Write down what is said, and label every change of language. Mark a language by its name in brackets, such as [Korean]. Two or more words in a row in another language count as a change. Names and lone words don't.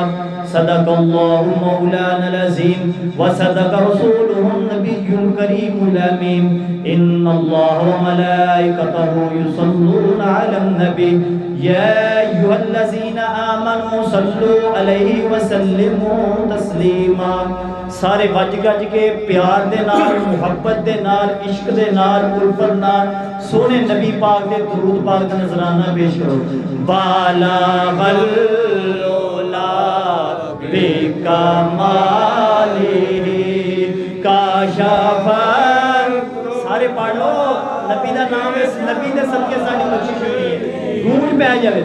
[Arabic] صدق الله مولانا العظيم وصدق رسوله النبي الكريم الأمين۔ إن الله وملائكته يصلون على النبي يا أيها الذين آمنوا صلوا عليه وسلموا تسليما۔ [Punjabi] سارے وج گج کے پیار دے نال، محبت دے نال، عشق دے نال، الفت نال سونے نبی پاک دے درود پاک دا نذرانہ پیش کرو۔ [Arabic] بالغ العلا بکمالہ کاشف، [Punjabi] سارے پڑھ لو، نبی دا نام ہے، نبی دے صدقے ساری بخشش ہوئی ہے، گونج پہ آ جائے۔